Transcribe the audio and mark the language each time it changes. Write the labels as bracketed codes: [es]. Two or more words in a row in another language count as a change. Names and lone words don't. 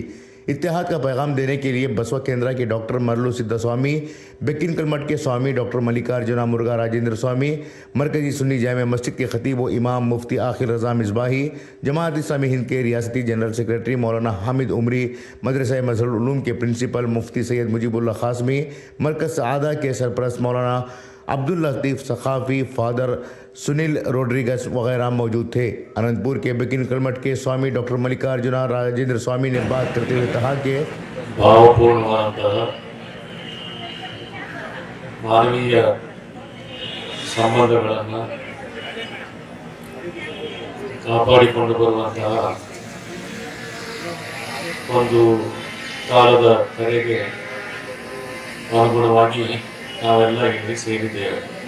[hi] इत्तेहाद का पैगाम देने के लिए बसवा केंद्रा के डॉक्टर मरलू सिद्धा स्वामी, बेकिनकल मठ के स्वामी डॉक्टर मल्लिकार्जुना मुरुगा राजेंद्र स्वामी, मरकजी सुन्नी जामे मस्जिद के खतीब व इमाम मुफ्ती आखिर रज़ा मिसबाही, जमात इस्लामी हिंद के रियासती [en] general secretary [hi] मौलाना हामिद उमरी, मदरसा मजहरुल उलूम के प्रिंसिपल मुफ्ती सैयद मुजीबुल्लाह खासमी, मरकज़ सआदा के सरपरस्त मौलाना अब्दुल लतीफ़ सखाफ़ी, फादर सुनील रोड्रिगस वगैरह मौजूद थे। अनंतपुर के बेकिनकल मठ के स्वामी डॉक्टर मल्लिकार्जुना राजेंद्र स्वामी ने बात करते हुए कहा कि [kn] ಭಾವಪೂರ್ಣವಾದಂತಹ ಮಾನವೀಯ ಸಂಬಂಧಗಳನ್ನು ಕಾಪಾಡಿಕೊಂಡು ಬರುವಂತಹ ಒಂದು ಕಾಲದ ಕರೆಗೆ ಅನುಗುಣವಾಗಿ ನಾವೆಲ್ಲ ಇಲ್ಲಿ ಸೇರಿದ್ದೇವೆ.